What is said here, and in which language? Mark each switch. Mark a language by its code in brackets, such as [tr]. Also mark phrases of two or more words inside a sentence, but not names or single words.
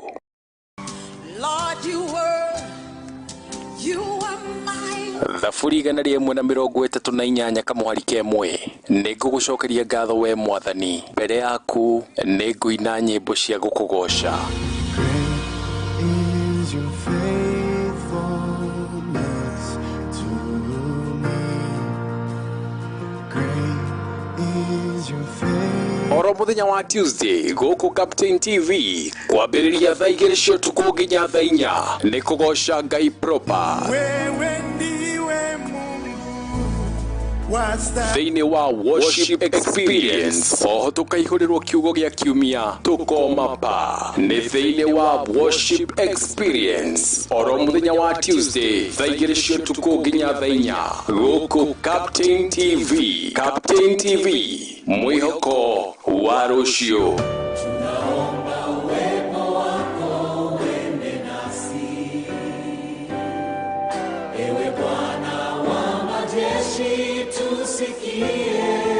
[en] Lord, you are mine. [ki] Thaburi 138 kamuhari kemwe nigugucokeria ngatho we mwathani, mbere yaku niguina nyimbo cia gukugosha. Oro muthenya wa Tuesday guku Captain TV kwambiriria thaa 2 cia utuku nginya thaa 4 ni kugosha Ngai proper. [sw] Wewe ndiwe Mungu [ki] thiini wa [en] worship experience. [ki] Oho tukaihurirwo kiugo gia kiumia tukoma pa ni thiini wa [en] worship experience. [ki] Oro muthenya wa Tuesday thaa 2 cia utuku nginya thaa 4 guku Captain TV. Captain TV, mwihoko wa rucio. [sw] Tunaomba uwepo wako uende nasi, ewe Bwana wa majeshi tusikie.